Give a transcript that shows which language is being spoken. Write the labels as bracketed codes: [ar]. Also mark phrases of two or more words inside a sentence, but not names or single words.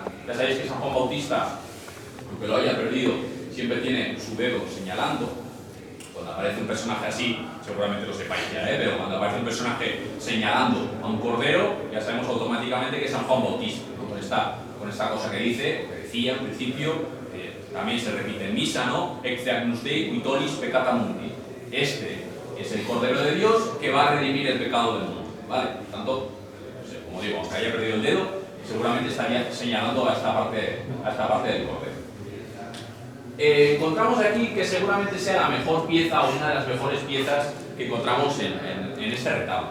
[es] Ya sabéis que San Juan Bautista, aunque lo haya perdido, siempre tiene su dedo señalando. Cuando aparece un personaje así, seguramente lo sepáis ya, pero cuando aparece un personaje señalando a un cordero, ya sabemos automáticamente que es San Juan Bautista, ¿no? Con esta cosa que dice, que decía en principio, también se repite en misa, ¿no? [la] Ecce agnus Dei qui tollis peccata mundi. [es] Este es el Cordero de Dios que va a redimir el pecado del mundo, ¿vale? Por tanto, como digo, aunque haya perdido el dedo, seguramente estaría señalando a esta parte del Cordero. Encontramos aquí que seguramente sea la mejor pieza o una de las mejores piezas que encontramos en este retablo.